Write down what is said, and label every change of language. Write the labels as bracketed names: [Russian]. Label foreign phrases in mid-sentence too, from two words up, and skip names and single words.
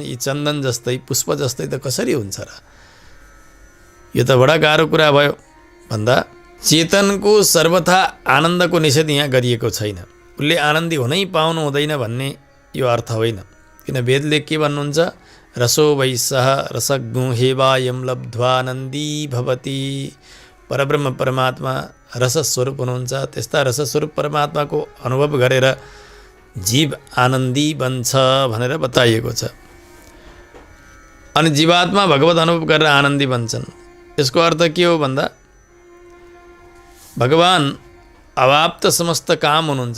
[Nepali] यी चन्दन जस्तै पुष्प जस्तै त कसरी हुन्छ र? यो त बडा गाह्रो कुरा भयो। भन्दा चेतनको सर्वथा आनन्दको निषेध यहाँ गरिएको छैन। उसले आनन्दी हुनै पाउनु हुँदैन भन्ने यो अर्थ होइन। किन वेदले के भन्नुहुन्छ? [Sanskrit] रसो वैसः रसज्ञो हेवायम लब्ध्वानन्दी भवति। [Nepali] परब्रह्म परमात्मा रसस्वरूप हुनुहुन्छ। त्यस्ता रसस्वरूप परमात्माको अनुभव गरेर जीव आनन्दी बन्छ भनेर बताइएको छ। अनि जीवात्मा भगवत अनुभव गरेर आनन्दी बन्छन्। यसको अर्थ के हो भन्दा भगवान अवाप्त समस्त काम हुनुहुन्छ।